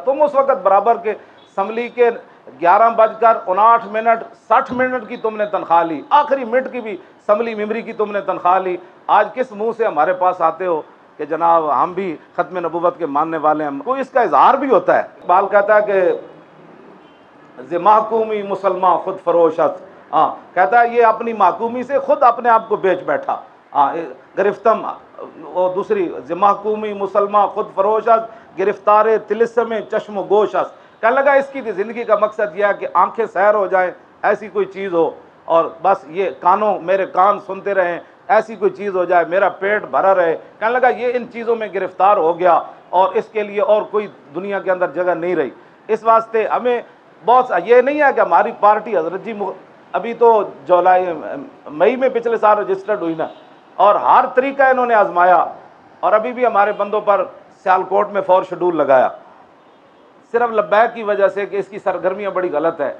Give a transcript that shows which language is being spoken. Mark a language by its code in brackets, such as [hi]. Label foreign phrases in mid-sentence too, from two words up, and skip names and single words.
[ur] تم اس وقت برابر کے اسمبلی کے 11:59 کی تم نے تنخواہ لی، آخری منٹ کی بھی اسمبلی ممبری کی تم نے تنخواہ لی. آج کس منہ سے ہمارے پاس آتے ہو کہ جناب ہم بھی ختم نبوت کے ماننے والے ہیں؟ کوئی اس کا اظہار بھی ہوتا ہے. اقبال کہتا ہے کہ [fa] ز محکومی مسلمان خود فروش است. [ur] کہتا ہے یہ اپنی محکومی سے خود اپنے آپ کو بیچ بیٹھا. گرفتم وہ دوسری، [fa] ز محکومی مسلمان خود فروش است، گرفتار طلسم چشم و گوش است. [ur] کہنے لگا اس کی زندگی کا مقصد یہ ہے کہ آنکھیں سیر ہو جائیں، ایسی کوئی چیز ہو، اور بس یہ میرے کان سنتے رہیں، ایسی کوئی چیز ہو جائے، میرا پیٹ بھرا رہے. کہنے لگا یہ ان چیزوں میں گرفتار ہو گیا اور اس کے لیے اور کوئی دنیا کے اندر جگہ نہیں رہی. اس واسطے ہمیں بہت یہ نہیں ہے کہ ہماری پارٹی حضرت جی ابھی تو مئی میں پچھلے سال رجسٹرڈ ہوئی نا، اور ہر طریقہ انہوں نے آزمایا، اور ابھی بھی ہمارے بندوں پر سیالکوٹ میں [en] four schedule [ur] لگایا، صرف لبیک کی وجہ سے کہ اس کی سرگرمیاں بڑی غلط ہے.